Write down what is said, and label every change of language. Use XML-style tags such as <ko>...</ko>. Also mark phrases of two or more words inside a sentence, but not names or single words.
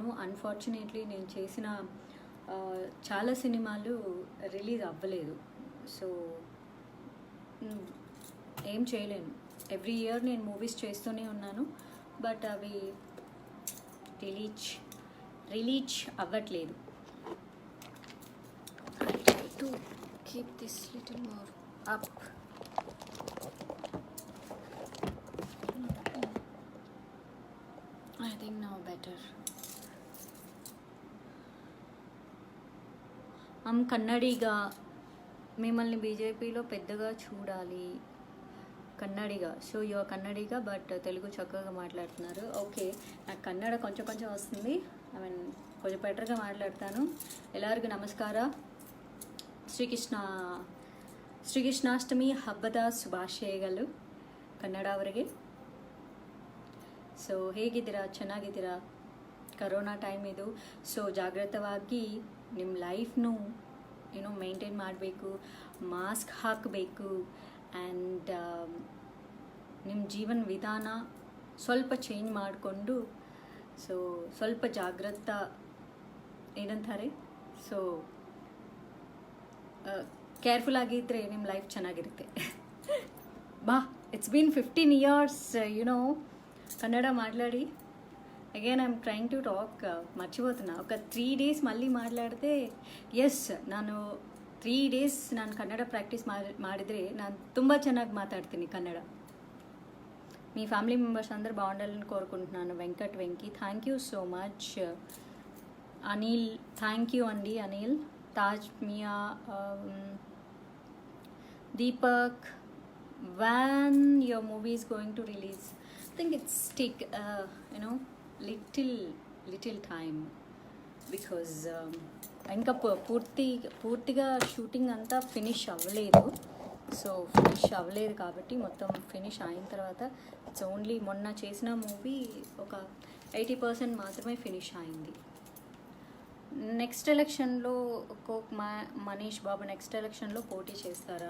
<te>అన్ఫార్చునేట్లీ నేను చేసిన చాలా సినిమాలు రిలీజ్ అవ్వలేదు, సో ఏం చేయలేను.</te> <en>every year</en> <te>నేను మూవీస్ చేస్తూనే ఉన్నాను, బట్ అవి రిలీజ్ అవ్వట్లేదు.</te> <en>to keep this little more up. I think now better.</en> <te>కన్నడిగా మిమ్మల్ని బీజేపీలో పెద్దగా చూడాలి. కన్నడిగా,</te> <en>so your</en> <te>కన్నడిగా, బట్ తెలుగు చక్కగా మాట్లాడుతున్నారు. ఓకే, నాకు కన్నడ కొంచెం వస్తుంది.</te> <en>I mean</en> <te>కొంచెం బెటర్గా మాట్లాడతాను.</te> <kn>ಎಲ್ಲರಿಗೂ ನಮಸ್ಕಾರ. ಶ್ರೀಕೃಷ್ಣಾಷ್ಟಮಿ ಹಬ್ಬದ ಶುಭಾಶಯಗಳು ಕನ್ನಡವರಿಗೆ. ಸೊ ಹೇಗಿದ್ದೀರಾ? ಚೆನ್ನಾಗಿದ್ದೀರಾ? ಕರೋನಾ ಟೈಮ್ ಇದು, ಸೊ ಜಾಗ್ರತವಾಗಿ ನಿಮ್ಮ ಲೈಫ್ನು ಮೇಂಟೈನ್ ಮಾಡಬೇಕು, ಮಾಸ್ಕ್ ಹಾಕಬೇಕು, ಆ್ಯಂಡ್ ನಿಮ್ಮ ಜೀವನ ವಿಧಾನ ಸ್ವಲ್ಪ ಚೇಂಜ್ ಮಾಡಿಕೊಂಡು, ಸೊ ಸ್ವಲ್ಪ ಜಾಗ್ರತ ಏನಂತಾರೆ,</kn> <en>so careful</en> <kn>ಆಗಿದ್ದರೆ ನಿಮ್ಮ ಲೈಫ್ ಚೆನ್ನಾಗಿರುತ್ತೆ.</kn> <en>it's been 15 years కన్నడ మాట్లాడి. again I'm trying to talk,</en> <te>మర్చిపోతున్నా. ఒక 3 days మళ్ళీ మాట్లాడితే,</te> <kn>ಎಸ್ ನಾನು 3 days ನಾನು ಕನ್ನಡ ಪ್ರಾಕ್ಟೀಸ್ ಮಾಡಿದರೆ ನಾನು ತುಂಬ ಚೆನ್ನಾಗಿ ಮಾತಾಡ್ತೀನಿ ಕನ್ನಡ.</kn> <te>మీ</te> <en>family members</en> <te>అందరూ బాగుండాలని కోరుకుంటున్నాను.</te> <en>వెంకీ, thank you so much. అనిల్, thank you అండి అనిల్.</en> <te>తాజ్ మియా, దీపక్,</te> <en>when your movie is going to release? I think it's take little time, because</en> <te>ఇంకా పూర్తిగా షూటింగ్ అంతా ఫినిష్ అవ్వలేదు. సో ఫినిష్ అవ్వలేదు కాబట్టి మొత్తం ఫినిష్ అయిన తర్వాత</te> <en>it's only</en> <te>మొన్న చేసిన మూవీ ఒక 80% మాత్రమే ఫినిష్ అయింది. నెక్స్ట్ ఎలక్షన్లో మనీష్ బాబు నెక్స్ట్ ఎలక్షన్లో పోటీ చేస్తారా?</te>